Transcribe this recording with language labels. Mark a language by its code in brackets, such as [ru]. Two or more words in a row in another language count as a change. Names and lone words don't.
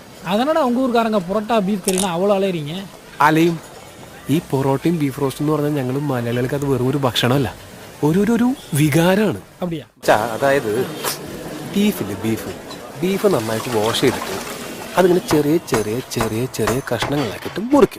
[ta] அதனால உங்கள் ஊருக்காரங்க புரோட்டா பீஃப் கறினா அவ்வளோ அலையிறீங்க? [ml] അലയും ഈ പൊറോട്ടയും ബീഫ് റോസ്റ്റ് എന്ന് പറഞ്ഞാൽ ഞങ്ങൾ മലയാളികൾക്ക് അത് വെറും ഒരു ഭക്ഷണമല്ല, ഒരു വികാരമാണ്. [ta] அப்படியா? [ml] അതായത് ബീഫ് നന്നായിട്ട് വാഷ് ചെയ്തിട്ട് അതിങ്ങനെ ചെറിയ ചെറിയ ചെറിയ ചെറിയ കഷ്ണങ്ങളാക്കിയിട്ട് മുറിക്കും.